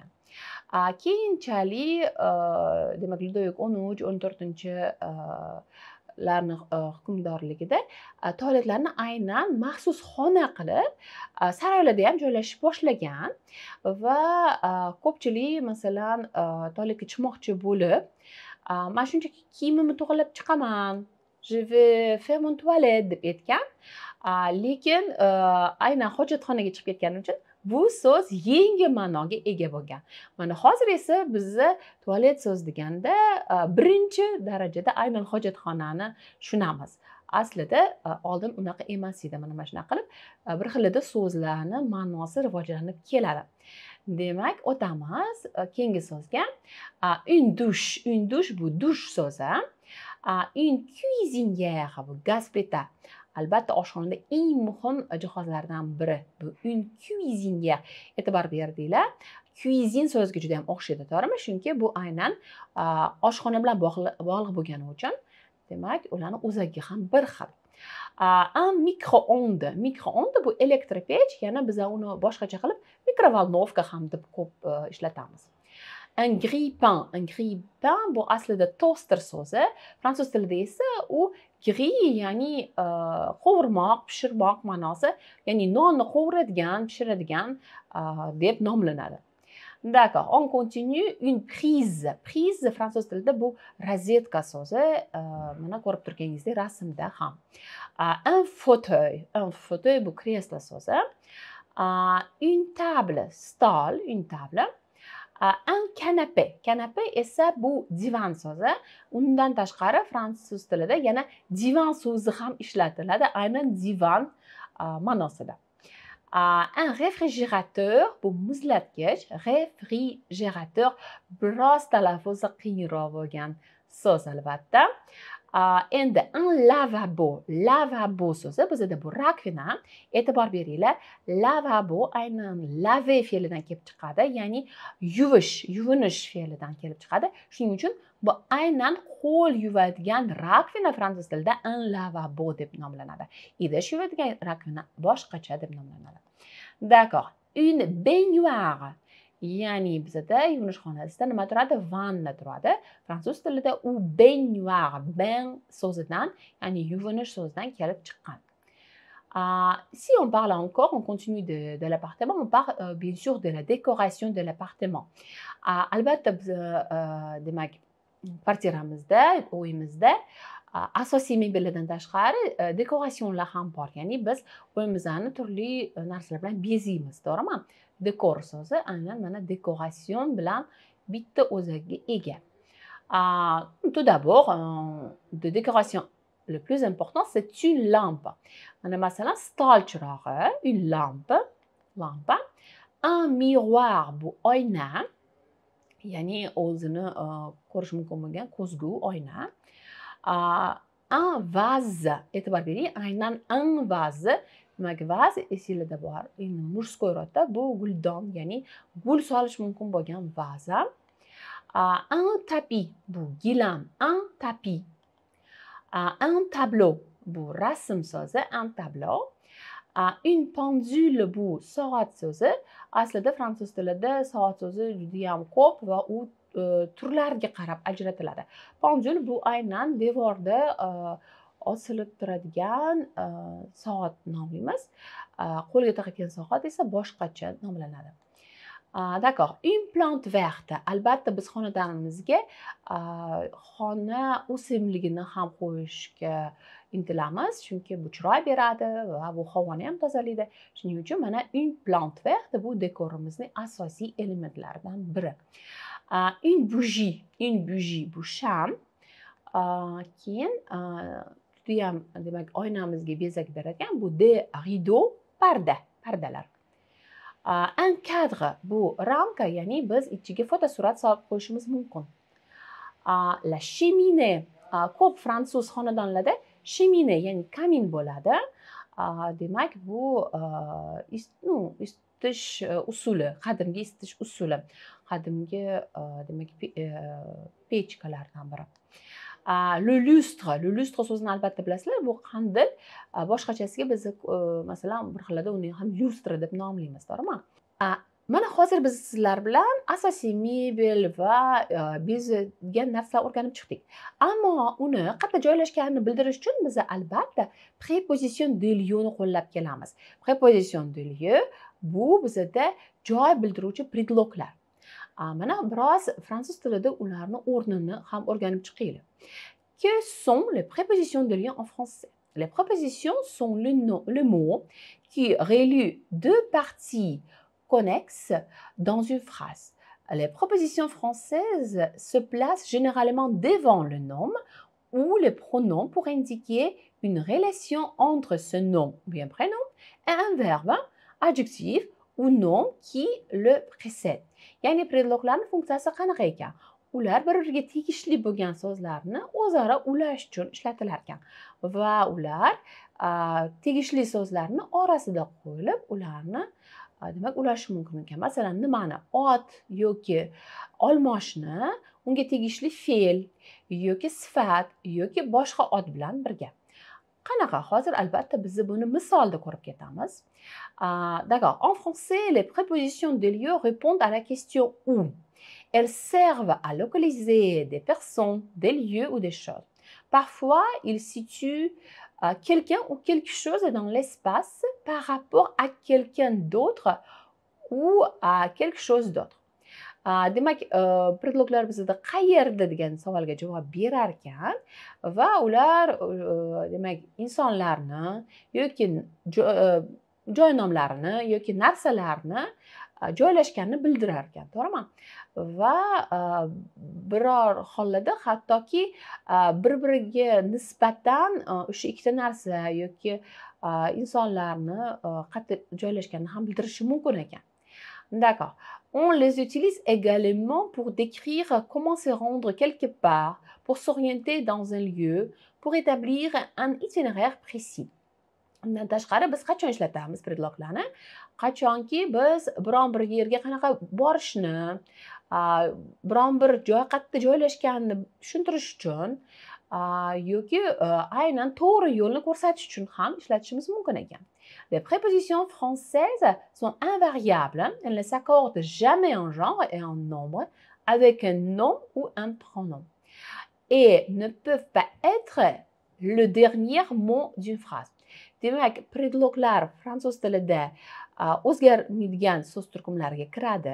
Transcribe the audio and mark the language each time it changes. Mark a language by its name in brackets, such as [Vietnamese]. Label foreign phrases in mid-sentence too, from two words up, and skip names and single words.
[Uzbek] Keyinchalik demak Ludovik 13-14 hukmdorligida tualetlarni aynan maxsus xona qilib saroylarda ham joylashish boshlagan va ko'pchilik masalan tualetga chiqmoqchi bo'lib, "Men shunchaki kiyimimni to'g'rilab chiqaman, [French] je vais faire mon toilette" [Uzbek] deb aytgan. Lekin aynan hojatxonaga chiqib ketgani uchun bu so'z yangi ma'noga ega bo'lgan. Mana hozir esa bizni tualet so'z deganda birinchi darajada aynan hojatxonani tushunamiz. Aslida oldin unaqa emas edi. Mana shunaqa qilib bir xilda so'zlarni ma'nosi rivojlanib keladi. Demak, o'tamiz keyingi so'zga. [French] Une douche [Uzbek] bu dush so'zi. [French] Une cuisinière [Uzbek] bu gaz plita. Albatta oshxonada eng muhim jihozlardan biri bu [French] une cuisinière. [Uzbek] E'tibor berdinglar. cuisine so'ziga juda ham o'xshaydi, to'g'rimi? Chunki bu aynan oshxona bilan bog'liq bo'lgani uchun, demak, ularning o'zagi ham bir xil. [French] Un micro-ondes. [Uzbek] Micro-ondes bu elektropech, yana biz uni boshqacha qilib mikrovolnovka ham deb ko'p ishlatamiz. [French] Un grille-pain. Un grille-pain [Uzbek] bu aslida toster so'zi. Fransuz tilida esa u grille, ya'ni qovurmoq, pishirmoq ma'nosi, ya'ni nonni qovuradigan, pishiradigan deb nomlanadi. [French] D'accord, on continue. Une prise. [Uzbek] Prise fransuz tilida bu rozetka so'zi. Mana ko'rib turganingizdek rasmda ham. [French] Un fauteuil. Un fauteuil [Uzbek] bu kreslo so'zi. [French] Une table, stol, une table. Un canapé. [Uzbek] Canapé esa bu divan so'zi. Undan tashqari fransuz tilida yana divan so'zi ham ishlatiladi, aynan divan ma'nosida. [French] Un réfrigérateur [Uzbek] bu muzlatgich. Réfrigérateur biroz talaffuzi qiyinroq bo'lgan so'z albatta. Endi [French] un lavabo. [Uzbek] Lavabo so'zi bizda bu rakvina. E'tibor beringlar, lavabo aynan laver fe'lidan kelib chiqadi, ya'ni yuvinish fe'lidan kelib chiqadi. Shuning uchun bu aynan qo'l yuvadigan rakvina fransuz tilida [French] un lavabo [Uzbek] deb nomlanadi. Idish yuvadigan rakvina boshqacha deb nomlanadi. [French] D'accord. Une baignoire. [Uzbek] Ya'ni bizda yuvinish xonasida nima turadi? Vanna turadi. Fransuz tilida u baignoire, bain so'zidan, ya'ni yuvinish so'zidan kelib chiqqan. [French] Si on parle encore, on continue de l'appartement, on parle bien sûr de la décoration de l'appartement. [Uzbek] Albatta biz demak kvartiramizda, uyimizda asosiy mebellardan tashqari dekorasyonlar ham bor. Ya'ni biz uyimizni turli narsalar bilan bezaymiz, to'g'rimi? Dekor so'zi aynan mana dekoration bilan bitta o'zaga ega. [French] Tout d'abord, de décoration le plus important, c'est une lampe. [Uzbek] Mana masalan, stol chirog'i, [French] une lampe. Un miroir [Uzbek] bu oyna, ya'ni o'zini ko'rish mumkin bo'lgan ko'zgu oyna. [French] Un vase. [Uzbek] E'tibor bering, aynan [French] un vase. [Uzbek] Demak, vase esingizda bor. [Russian] Murskoy rodda [Uzbek] bu guldon, ya'ni gul solish mumkin bo'lgan vaza. [French] Un tapis [Uzbek] bu gilam, [French] un tapis. Un tableau [Uzbek] bu rasm so'zi, [French] un tableau. Une pendule [Uzbek] bu soat so'zi. Aslida fransuz tilida soat so'zi juda ham ko'p va u turlarga qarab ajratiladi. Pendule bu aynan devorda osilib turadigan soat nomlaymiz. Qo'lga taqilgan soat esa boshqacha nomlanadi. [French] D'accord. Une plante verte. [Uzbek] Albatta biz xonadonimizga xona o'simligini ham qo'yishga intilamiz, chunki bu chiroy beradi va bu havoni ham tozalaydi. Shuning uchun mana [French] une plante verte [Uzbek] bu dekorimizning asosiy elementlaridan biri. [French] Une bougie [Uzbek] bu sham. Keyin judayam demak oynamizga bezak beradigan bu rideau, pardalar. [French] Un cadre [Uzbek] bu ramka, ya'ni biz ichiga fotosurat solib qo'yishimiz mumkin. [French] La cheminée, [Uzbek] ko'p fransuz xonadonlarda cheminée, ya'ni kamin bo'ladi. Demak, bu isitish usuli, qadimgi isitish usuli, qadimgi demak pechkalardan biri. [French] Le lustre [Uzbek] so'zini albatta bilasizlar, bu qandil. Boshqachasiga biz masalan bir xilda uni ham lustre deb nomlaymiz, to'g'rimi? Mana hozir biz sizlar bilan asosiy mebel va bezgan narsalar o'rganib chiqdik. Ammo uni qayerda joylashganini bildirish uchun biz albatta [French] préposition de lieu [Uzbek] ni qo'llab kelamiz. [French] Préposition de lieu [Uzbek] bu bizda joy bildiruvchi predloglar. Mana biroz fransuz tilida ularni o'rnini ham o'rganib chiqaylik. [French] Que sont les prépositions de lieu en français? Les prépositions sont le mot qui relie deux parties connexes dans une phrase. Les prépositions françaises se placent généralement devant le nom ou le pronom pour indiquer une relation entre ce nom, bien prénom, et un verbe, adjectif ou nom qui le précède. [Uzbek] Ya'ni predloglarning funksiyasi qanaqa ekan? Ular bir-biriga tegishli bo'lgan so'zlarni o'zaro ulash uchun ishlatilar ekan va ular tegishli so'zlarni orasiga qo'yilib, ularni demak ulashi mumkin ekan. Masalan, nimani? Ot yoki olmoshni unga tegishli fe'l yoki sifat yoki boshqa ot bilan birga. Qanaqa? Hozir albatta biz buni misolda ko'rib ketamiz. [French] D'accord. En français, les prépositions de lieu répondent à la question où. Elles servent à localiser des personnes, des lieux ou des choses. Parfois, ils situent quelqu'un ou quelque chose dans l'espace par rapport à quelqu'un d'autre ou à quelque chose d'autre. [Uzbek] Demak, predloglar bizda qayerda degan savolga javob berar ekan va ular demak insonlarni yoki joy nomlarini yoki narsalarni joylashganini bildirar ekan, to'g'rimi? Va biror hollarda hattoki bir-biriga nisbatan o'sha ikkita narsa yoki insonlarni qayerda joylashganini ham bildirishi mumkin ekan. [French] D'accord. On les utilise également pour décrire comment se rendre quelque part, pour s'orienter dans un lieu, pour établir un itinéraire précis. [Uzbek] Undan tashqari biz qachon ishlatamiz predloglarni? Qachonki biz biron bir yerga qanaqa borishni, biron bir joy qayerda joylashganini tushuntirish uchun yoki aynan to'g'ri yo'lni ko'rsatish uchun ham ishlatishimiz mumkin ekan. [French] Les prépositions françaises sont invariables. Elles ne s'accordent jamais en genre et en nombre avec un nom ou un pronom. Et ne peuvent pas être le dernier mot d'une phrase. [Uzbek] Demak, predloglar fransuz tilida o'zgarmaydigan so'z turkumlariga kiradi.